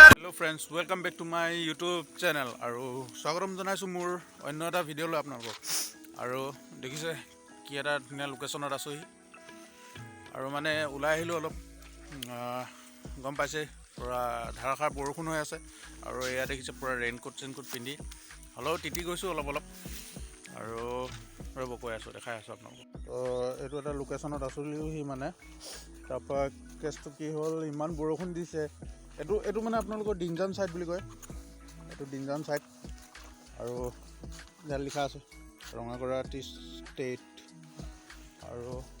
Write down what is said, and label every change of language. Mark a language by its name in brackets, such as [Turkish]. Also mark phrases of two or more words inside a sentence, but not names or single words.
[English] Hello friends welcome back to my YouTube channel [Assamese] আৰু স্বাগতম জনাইছোঁ মোৰ অন্য এটা ভিডিঅ' লৈ আপোনালোকক আৰু দেখিছে কি এটা ধুনীয়া লোকেশ্যনত আছোহি আৰু মানে ওলাই আহিলোঁ অলপ গম পাইছে পুৰা ধাৰাসাৰ বৰষুণ হৈ আছে আৰু এয়া দেখিছে পুৰা ৰেইনকোট পিন্ধি হ'লেও তিতি গৈছোঁ অলপ আৰু ৰ'ব কৈ আছোঁ দেখাই আছোঁ আপোনালোকক তো এইটো এটা লোকেশ্যনত আছোহি মানে তাৰপৰা কেছটো কি হ'ল ইমান বৰষুণ দিছে এইটো মানে আপোনালোকৰ ডিংজান ছাইড বুলি কয় এইটো ডিংজান ছাইড আৰু ইয়াত লিখা আছে ৰঙাগড়া টি ষ্টেট আৰু